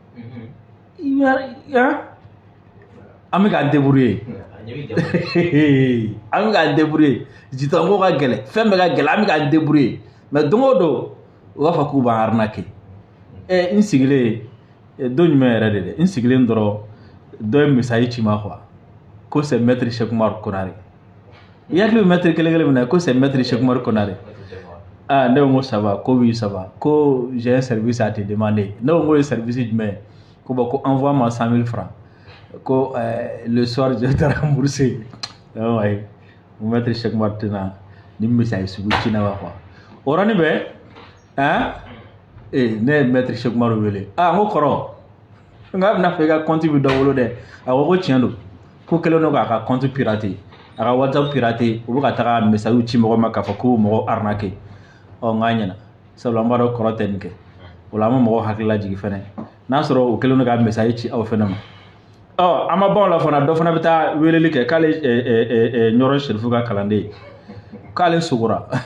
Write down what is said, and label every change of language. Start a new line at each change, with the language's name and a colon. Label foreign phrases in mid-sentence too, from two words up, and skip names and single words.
Bambara: an bɛ k'an débrouiller an bɛ k'an débrouiller jitanko ka gɛlɛn fɛn bɛɛ ka gɛlɛn an bɛ k'an débrouiller mais don o don u b'a fɔ k'u b'an arnaquer n sigilen don jumɛn yɛrɛ de dɛ n sigilen dɔrɔn dɔ ye message ci ma quoi ko
French: c'est maître
Bambara: Cheikh Oumar Konaré i hakili bɛ maître kelen min na ko
French: c'est maître
Bambara: Cheikh Oumar Konaré ne ko
French: ça va
Bambara: ko
French: oui ça va
Bambara: ko
French: j'ai un service à te demander
Bambara: ne ko ye service jumɛn ko bon ko
French: envoie-moi 100 000 francs
Bambara: ko
French: le soir je te rembourser
Bambara: ayi maître Cheikh Oumar tɛna ni message sugu ci na wa quoi o yɔrɔnin bɛɛ ne ye maître Cheikh Oumar wele n ko kɔrɔ nka bɛna fɛ i ka compte bɛ dɔ bolo dɛ a ko tiɲɛ don ko kɛlen don k'a ka compte pirater a ka WhatsApp pirater u bɛ ka taga message ci mɔgɔ ma k'a fɔ ko mɔgɔ arnaquer n k'a ɲɛna sabula an b'a dɔn kɔrɔ tɛ nin kɛ o la an bɛ mɔgɔw hakili lajigin fɛnɛ n'a sɔrɔ u kɛlen don ka message ci aw fɛnɛ ma an ma ban o la fana dɔ fana bɛ taa weleli kɛ k'ale ɲɔrɔ Serifu ka kalanden ye k'ale sogora